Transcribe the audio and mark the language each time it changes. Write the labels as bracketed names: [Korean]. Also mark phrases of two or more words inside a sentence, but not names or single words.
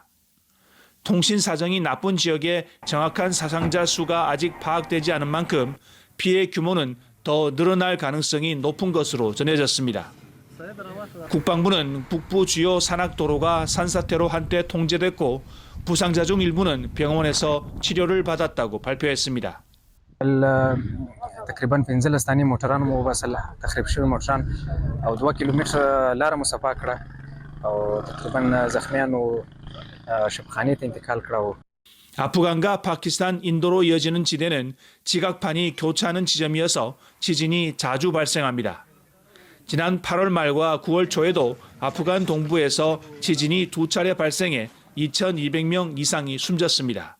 [Korean] 통신 사정이 나쁜 지역의 정확한 사상자 수가 아직 파악되지 않은 만큼 피해 규모는 더 늘어날 가능성이 높은 것으로 전해졌습니다. 국방부는 북부 주요 산악도로가 산사태로 한때 통제됐고 부상자 중 일부는 병원에서 치료를 받았다고 발표했습니다. [Pashto] تقریبا 15 ثانیې موټران مو وباسل تخریب شوي موټران او 2 کیلومتره لاره مو صفا کړه او تقریبا زخمیانو شفاخانه ته انتقال کړه. [Korean] 아프간과 파키스탄, 인도로 이어지는 지대는 지각판이 교차하는 지점이어서 지진이 자주 발생합니다. 지난 8월 말과 9월 초에도 아프간 동부에서 지진이 2차례 발생해 2,200명 이상이 숨졌습니다.